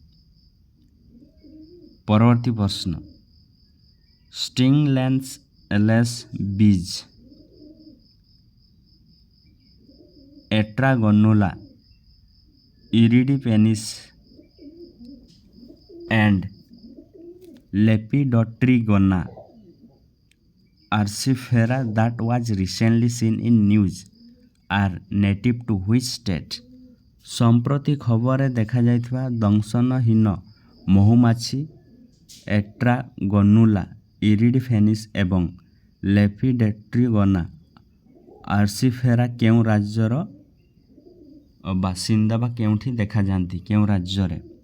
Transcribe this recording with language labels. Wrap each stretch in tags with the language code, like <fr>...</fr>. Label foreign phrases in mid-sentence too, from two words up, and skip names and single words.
<or>ପରବର୍ତ୍ତୀ ପ୍ରଶ୍ନ,</or> <en>stingless bees एट्रागोनुला इरिडिपेनिस and Lepidopterygona arcifera that was recently seen in news are native to which state?</en> <or>ସମ୍ପ୍ରତି ଖବରରେ ଦେଖାଯାଇଥିବା ଦଂଶନହୀନ ମହୁମାଛି ଏଟ୍ରାଗୋନୁଲା ଇରିଡିଫେନିସ୍ ଏବଂ ଲେପିଡେଟ୍ରିଗୋନା ଆର୍ସିଫେରା କେଉଁ ରାଜ୍ୟର ବାସିନ୍ଦା ବା କେଉଁଠି ଦେଖାଯାଆନ୍ତି, କେଉଁ ରାଜ୍ୟରେ?</or>